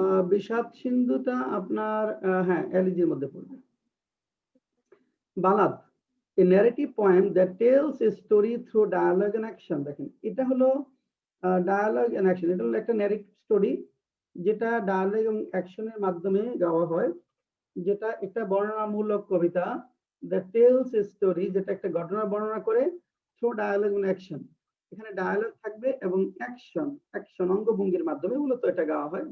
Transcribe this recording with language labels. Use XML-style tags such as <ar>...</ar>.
<bn>বিষাদ সিন্ধুটা আপনার হ্যাঁ, এলিজির মধ্যে পড়বে।</bn> <en>Ballad, a narrative poem that tells a story through dialogue and action।</en> <bn>দেখেন, এটা হলো ডায়ালগ এন্ড অ্যাকশন। এটা হলো একটা ন্যারেটিভ স্টোরি যেটা ডায়ালগ এবং অ্যাকশনের মাধ্যমে গাওয়া হয়, যেটা একটা বর্ণনামূলক কবিতা। দ্যাট টেলস এ স্টোরি, যেটা একটা ঘটনা বর্ণনা করে, থ্রু ডায়ালগ এবং অ্যাকশন। এখানে ডায়ালগ থাকবে এবং অ্যাকশন অঙ্গভঙ্গির মাধ্যমে মূলত এটা গাওয়া হয়।</bn>